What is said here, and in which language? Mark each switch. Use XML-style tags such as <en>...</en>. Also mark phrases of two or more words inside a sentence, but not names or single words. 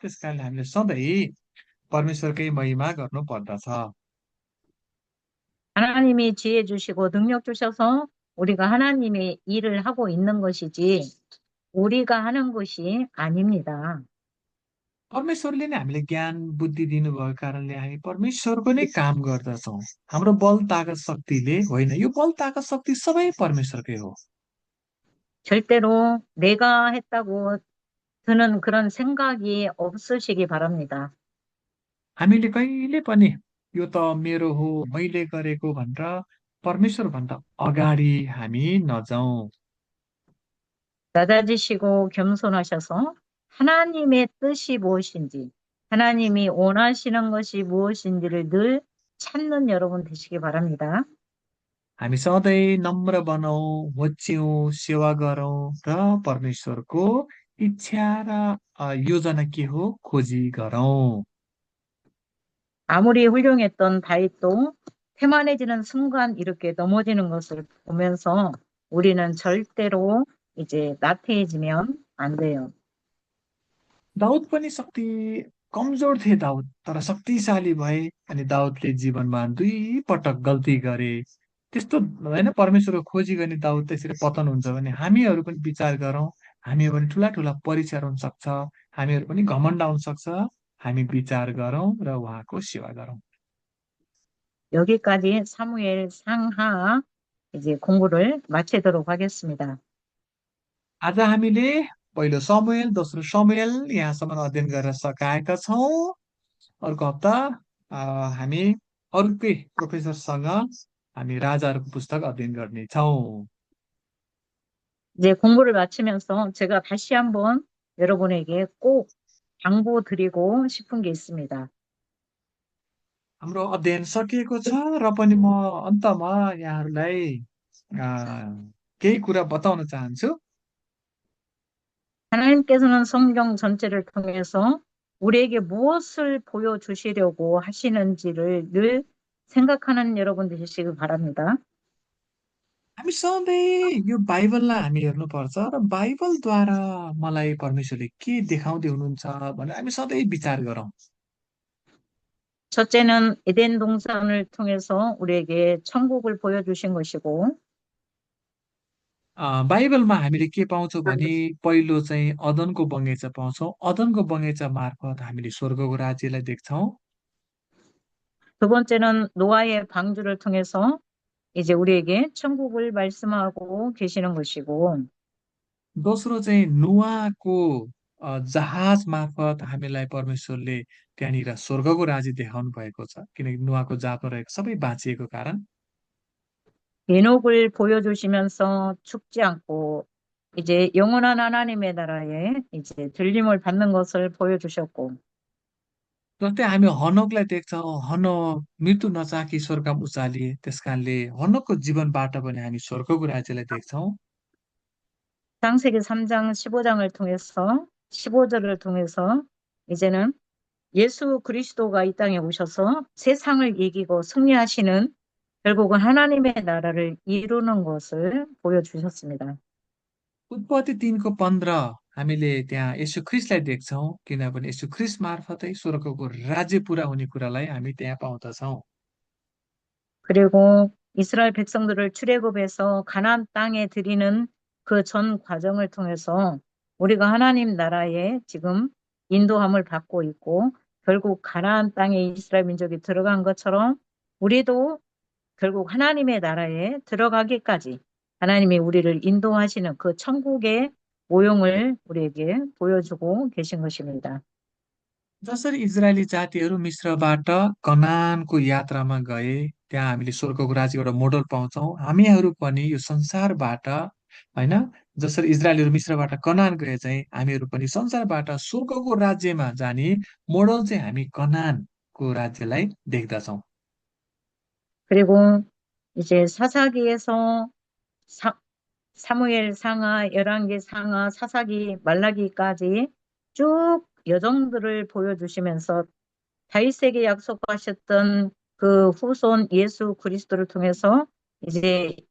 <ne>त्यस कारणले हामीले सधैँ परमेश्वरकै महिमा गर्नु पर्दछ।</ne> <ko>하나님이 지혜 주시고 능력 주셔서 우리가 하나님의 일을 하고 있는 것이지 우리가 하는 것이 아닙니다.</ko> <ne>परमेश्वरले नै हामीले ज्ञान बुद्धि दिनुभएको कारणले हामी परमेश्वरको नै काम गर्दछौँ। हाम्रो बल ताकत शक्तिले होइन, यो बल ताकत शक्ति सबै परमेश्वरकै हो।</ne> <ko>절대로 내가 했다고 드는 그런 생각이 없으시기 바랍니다.</ko> <ne>हामीले कहिले पनि यो त मेरो हो, मैले गरेको भनेर परमेश्वर भन्दा अगाडि हामी नजाउँ।</ne> <ko>낮아지시고 겸손하셔서 하나님의 뜻이 무엇인지, 하나님이 원하시는 것이 무엇인지를 늘 찾는 여러분 되시기 바랍니다.</ko> <ne>हामी सधैँ नम्र बनाऊ, होच्याउँ, सेवा गरौँ र परमेश्वरको इच्छा र योजना के हो खोजी गरौँ।</ne> <ko>아무리 훌륭했던 다윗도 태만해지는 순간 이렇게 넘어지는 것을 보면서 우리는 절대로 이제 나태해지면 안 돼요.</ko> <ne>दाउद पनि कमजोर थिए दाउद तर शक्तिशाली भए अनि दाउदले जीवनमा दुई पटक गल्ती गरे त्यस्तो होइन परमेश्वरको खोजी गर्ने दाउद त्यसरी पतन हुन्छ भने हामीहरू पनि विचार गरौँ हामीहरू पनि ठुला ठुला परीक्षाहरू हुन सक्छ हामीहरू पनि घमण्ड आउन सक्छ हामी विचार गरौँ र उहाँको सेवा गरौँ</ne> <ko>여기까지 사무엘 상하 이제 공부를 마치도록 하겠습니다.</ko> <ne>आज हामीले पहिलो समुएल दोस्रो समुएल यहाँसम्म अध्ययन गरेर सकाएका छौँ अर्को हप्ता हामी अर्कै प्रोफेसरसँग हामी राजाहरूको पुस्तक अध्ययन गर्नेछौँ</ne> <ko>이제 공부를 마치면서 제가 다시 한번 여러분에게 꼭 당부드리고 싶은 게 있습니다.</ko> <ne>हाम्रो अध्ययन सकिएको छ र पनि म अन्तमा यहाँहरूलाई आ, केही कुरा बताउन चाहन्छु</ne> <ko>하나님께서는 성경 전체를 통해서 우리에게 무엇을 보여주시려고 하시는지를 늘 생각하는 여러분 되시길 바랍니다.</ko> <ne>हामी सधैँ यो बाइबललाई हामी हेर्नुपर्छ र बाइबलद्वारा मलाई परमेश्वरले के देखाउँदै हुनुहुन्छ भनेर हामी सधैँ विचार गरौँ</ne> <ko>첫째는 에덴 동산을 통해서 우리에게 천국을 보여주신 것이고,</ko> <ne>बाइबलमा हामीले के पाउँछौँ भने पहिलो चाहिँ अदनको बगैँचा पाउँछौँ अदनको बगैँचा मार्फत हामीले स्वर्गको राज्यलाई देख्छौँ</ne> <ko>두 번째는 노아의 방주를 통해서 이제 우리에게 천국을 말씀하고 계시는 것이고,</ko> <ne>दोस्रो चाहिँ नुवाको जहाज मार्फत हामीलाई परमेश्वरले त्यहाँनिर स्वर्गको राज्य देखाउनु भएको छ किनकि नुवाको जातमा रहेको सबै बाँचिएको कारण</ne> <ko>인옥을 보여주시면서 죽지 않고 이제 영원한 하나님의 나라에 이제 들림을 받는 것을 보여주셨고,</ko> <ne>जस्तै हामी हनोकलाई देख्छौँ हनोक मृत्यु नचाखी स्वर्गमा उचालिए त्यस कारणले हनोकको जीवनबाट पनि हामी स्वर्गको राज्यलाई देख्छौँ</ne> <ko>창세기 3장 15장을 통해서 15절을 통해서 이제는 예수 그리스도가 이 땅에 오셔서 세상을 이기고 승리하시는 결국은 하나님의 나라를 이루는 것을 보여주셨습니다.</ko> <ne>उत्पत्ति 3को 15 हामीले त्यहाँ यसु ख्रिस्टलाई देख्छौँ किनभने यसु ख्रिस्ट मार्फतै स्वर्गको राज्य पुरा हुने कुरालाई हामी त्यहाँ पाउँदछौँ</ne> <ko>그리고 이스라엘 백성들을 출애굽해서 가나안 땅에 들이는 그 전 과정을 통해서 우리가 하나님 나라에 지금 인도함을 받고 있고 결국 가나안 땅에 이스라엘 민족이 들어간 것처럼 우리도 결국 하나님의 나라에 들어가기까지 하나님이 우리를 인도하시는 그 천국의 모형을 우리에게 보여주고 계신 것입니다.</ko> <ne>जसरी इजरायली जातिहरू मिश्रबाट कनानको यात्रामा गए त्यहाँ हामीले स्वर्गको राज्यको एउटा मोडल पाउँछौँ हामीहरू पनि यो संसारबाट होइन जसरी इजरायलीहरू मिश्रबाट कनान गए चाहिँ हामीहरू पनि संसारबाट स्वर्गको राज्यमा जाने मोडल चाहिँ हामी कनानको राज्यलाई देख्दछौँ</ne> <ko>그리고 이제 사사기에서 사, 사무엘 상하, 열왕기 상하, 사사기, 말라기까지 쭉 여정들을 보여주시면서 다윗에게 약속하셨던 그 후손 예수 그리스도를 통해서 이제</ko>